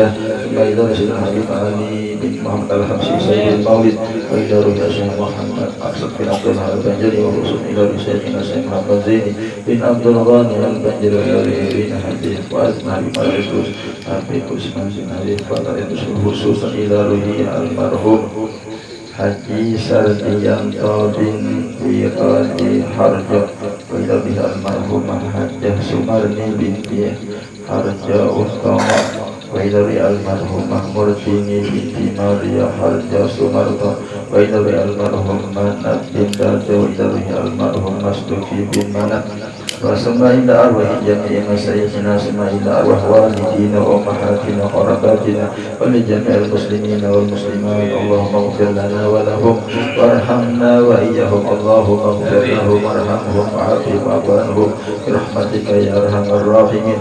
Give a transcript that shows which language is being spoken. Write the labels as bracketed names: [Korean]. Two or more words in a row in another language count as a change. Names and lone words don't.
[Arabic] ثم إلى سيدنا حبيب علي بن محمد الحبشي سيد المولد. وإلى روح الشيخ محمد أقصد بن عبد الله البنجري وخصوصا إلى روح شيخنا الشيخ محمد زيني بن عبد الغني البنجري وإلى روح بن حبيب وأزمة حبيب العزوز حبيب عثمان بن حبيب فضائل خصوصا إلى روح المرحوم Haji Sardiyanto binti Qadi Harjo wa biha almarhumah Hajjah Sumarni binti Harjo Utama wa almarhumah Murtini binti Maria Harjo Sumarto wa almarhumah Nat bin Darjo wa almarhumah Stuki bin Manat. وسمى إلى أرواح جميع مشايخنا سمى إلى أرواح والدينا وأمهاتنا وقراباتنا ولجميع المسلمين والمسلمات. اللهم اغفر لنا ولهم وارحمنا وإياهم. اللهم اغفر لهم وارحمهم وعافهم واعف عنهم برحمتك يا أرحم الراحمين.